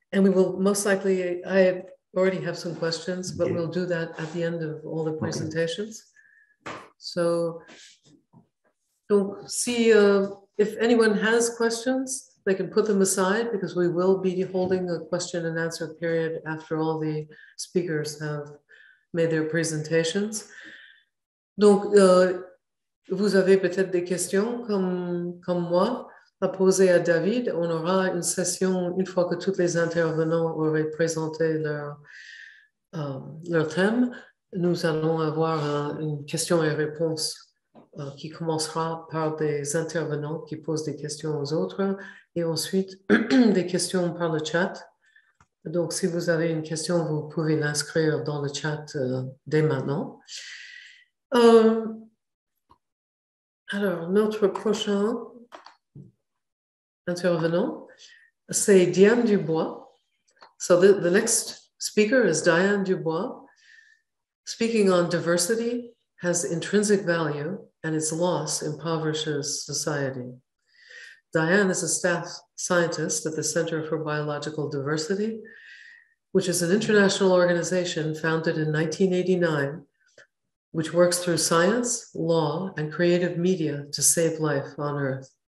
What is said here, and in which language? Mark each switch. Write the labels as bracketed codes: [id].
[en] And we will most likely, I already have some questions, but we'll do that at the end of all the presentations. So, see if anyone has questions, they can put them aside because we will be holding a question and answer period after all the speakers have made their presentations. [fr] Donc, vous avez peut-être des questions comme moi à poser à David. On aura une session une fois que tous les intervenants auraient présenté leur thème. Nous allons avoir une question et réponse qui commencera par des intervenants qui posent des questions aux autres et ensuite des questions par le chat. Donc, si vous avez une question, vous pouvez l'inscrire dans le chat dès maintenant. Alors, notre prochain intervenant, c'est Diane Dubois. [en] So the next speaker is Diane Dubois, speaking on diversity has intrinsic value and its loss impoverishes society. Diane is a staff scientist at the Center for Biological Diversity, which is an international organization founded in 1989, which works through science, law, and creative media to save life on Earth.